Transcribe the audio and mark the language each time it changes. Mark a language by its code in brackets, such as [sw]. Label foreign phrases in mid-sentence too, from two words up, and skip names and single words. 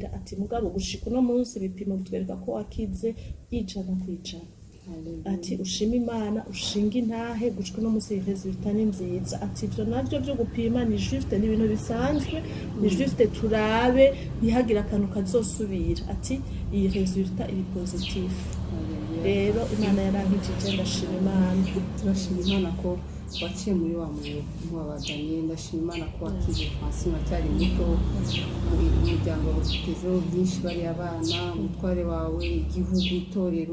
[rn] Ati mugabo gushika uno munsi ibipimo bitwereka ko wakize 100%. Ati ushima Imana ushinga intahe gushika uno munsi resultat ni nziza. Ati ivyo navyo byo gupima ni juste ni ibintu bisanzwe, ni juste turabe ntihagira akantu kazosubira. Ati iyi resultat iri positif. Rero Imana yarankijije, ndashima Imana. Turashima Imana ko waciye muri wa mubabaganye. Ndashima Imana ko wakize Francine acyari muto, umuryango utezeho byinshi bari abana, umutware wawe, igihugu, itorero.